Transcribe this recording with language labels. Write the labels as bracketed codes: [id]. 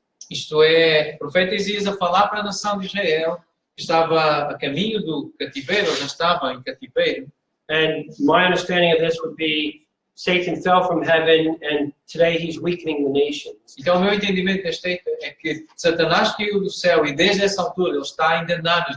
[pt] Isto é, o profeta Isaías a falar para a nação de Israel, que estava a caminho do cativeiro, ou já estava em cativeiro. [en] And my understanding of this would be Satan fell from heaven, and today he's weakening the nations. [pt] Então, o meu entendimento deste texto é que Satanás caiu do céu e desde essa altura ele está a enganar as